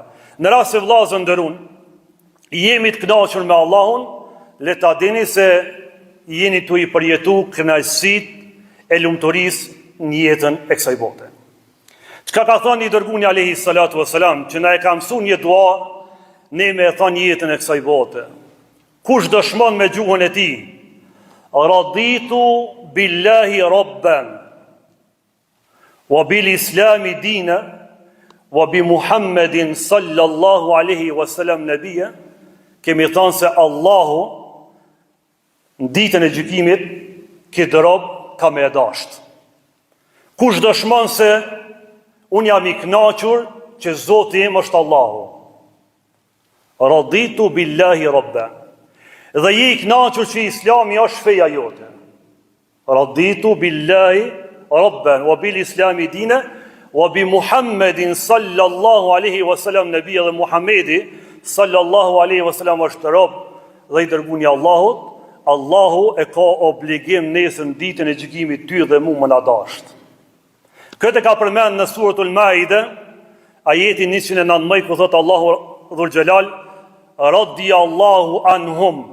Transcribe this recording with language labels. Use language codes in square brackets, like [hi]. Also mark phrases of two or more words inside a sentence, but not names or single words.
[sq] Në rast se vëllezër nderun, jemi të kënaqur me Allahun, le ta dini se jeni tu i përjetu kënaqësitë e lumturisë në jetën e kësaj bote. Çka ka thënë i dërguari [ar] عليه الصلاة والسلام, [sq] që na e ka mësuar një dua, ne me e thënë jetën e kësaj bote. Kush dëshmon me gjuhën e tij, [ar] رضيت بالله ربا وبالإسلام دينا وبمحمد صلى الله عليه وسلم نبيا, [sq] kemi thënë se Allahu në ditën e gjykimit këtë rob ka me dasht. Kush dëshmon se unë jam i kënaqur që Zoti im është Allahu. [ar] رضيت بالله ربا. [sq] Dhe je i kënaqur që Islami është feja jote. [ar] رضيت بالله ربا وبالإسلام دينا وبمحمد صلى الله عليه وسلم نبيا, [sq] dhe Muhamedi [ar] صلى الله عليه وسلم [sq] është rob dhe i dërguari i Allahut. Allahu e ka obligim nesër ditën e gjykimit ty dhe mu më na dasht. Këtë ka përmend në suratul Maide, ajeti 119, ku thotë Allahu [ar] ذو الجلال, رضي الله عنهم.